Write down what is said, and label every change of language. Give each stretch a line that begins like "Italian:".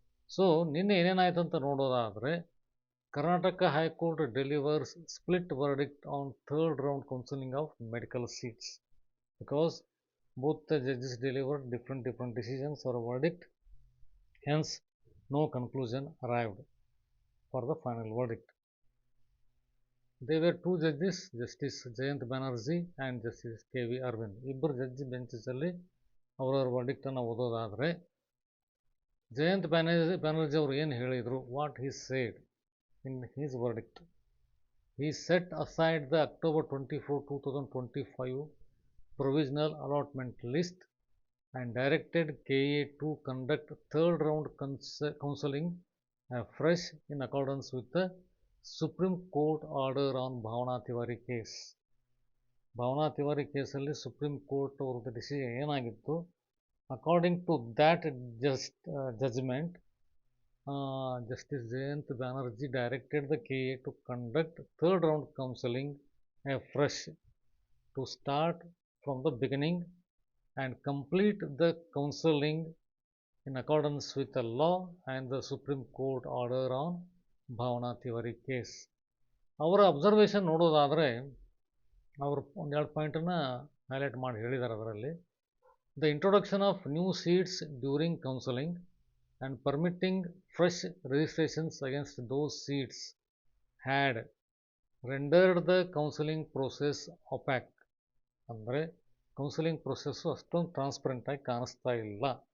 Kannada: So ನಿನ್ನೆ ಏನೇನಾಯಿತು ಅಂತ ನೋಡೋದಾದರೆ,
English: Karnataka High Court delivers split verdict on 3rd round counseling of medical seats because both the judges delivered different decisions or verdict. Hence, no conclusion arrived for the final verdict. There were 2 judges, Justice Jayant Banerjee and Justice K.V. Arvind.
Kannada: ಇಬ್ಬರು ಜಡ್ಜಿ ಬೆಂಚಲ್ಲಿ ಅವರವ್ರ ವರ್ಡಿಕ್ಟನ್ನು ಓದೋದಾದರೆ, ಜಯಂತ್ ಬ್ಯಾನರ್ಜಿ ಅವರು ಏನು ಹೇಳಿದರು,
English: What he said in his verdict. He set aside the October 24, 2025 provisional allotment list and directed KA to conduct 3rd round counseling fresh in accordance with the Supreme Court order on Bhavana Tiwari case. Bhavana Tiwari
Kannada: ಕೇಸಲ್ಲಿ supreme court ಅವ್ರದ್ದು decision ಏನಾಗಿತ್ತು,
English: According to that judgment, Justice Jayant Banerjee directed the KA to conduct 3rd round counseling fresh, to start from the beginning and complete the counseling in accordance with the law and the Supreme Court order on Bhavana Tiwari case.
Kannada: ಅವರ observation ನೋಡೋದಾದರೆ ಅವರು ಒಂದೆರಡು ಪಾಯಿಂಟನ್ನು highlight ಮಾಡಿ ಹೇಳಿದ್ದಾರೆ. ಅದರಲ್ಲಿ
English: The introduction of new seats during counselling and permitting fresh registrations against those seats had rendered the counseling process opaque.
Kannada: ಅಂದರೆ counselling process ಅಷ್ಟೊಂದು transparent ಆಗಿ ಕಾಣಿಸ್ತಾ ಇಲ್ಲ.